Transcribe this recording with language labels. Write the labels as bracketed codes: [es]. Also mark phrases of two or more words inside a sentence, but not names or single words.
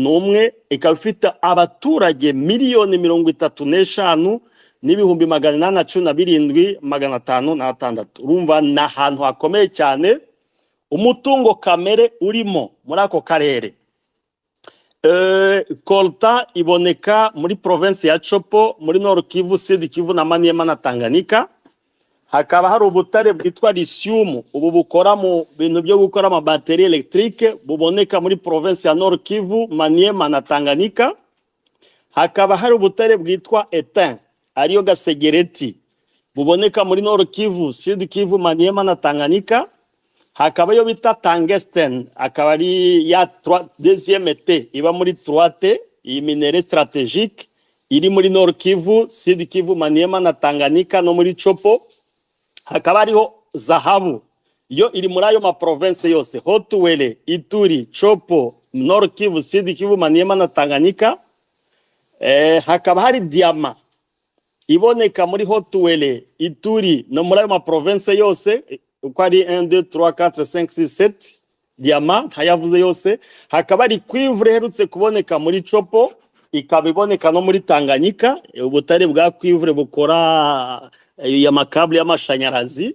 [rw] Ikaba ifite abaturage miliyoni 35 n'ibihumbi 817,506. urumva ni ahantu hakomeye cyane umutungo kamere urimo muri ako karere. Coltan iboneka muri province ya Chopo, muri Nord Kivu, Sud Kivu na Maniema na Tanganyika. Hakaba hari ubutare bwitwa lithium, ubu bukora mu bintu byo gukora ama [fr] batterie électrique, [rw] buboneka muri province ya Nord Kivu, Maniema na Tanganyika. Hakaba hari ubutare bwitwa étain, ariyo gasegereti, buboneka muri Nord Kivu, Sud Kivu, Maniema na Tanganyika. Hakaba yo bita tungsten, akaba ari ya deuxième T, iba muri 3T, iyi minere stratégique iri muri Nord Kivu, Sud Kivu, Maniema na Tanganyika no muri Chopo. Hakaba hariho zahabu, yo iri muri ayo ma province yose, Haut-Uele, Ituri, Chopo, Nord Kivu, Sud Kivu, Maniema na Tanganyika. Hakaba hari diama iboneka muri Haut-Uele, Ituri no muri ayo ma province yose, uko ari 1 2 3 4 5 6 7 diama ntayavuze yose. Hakaba ari cuivre herutse kuboneka muri Chopo, ikaba iboneka no muri Tanganyika, ubutare bwa cuivre bukora ya makabli y'amashanyarazi.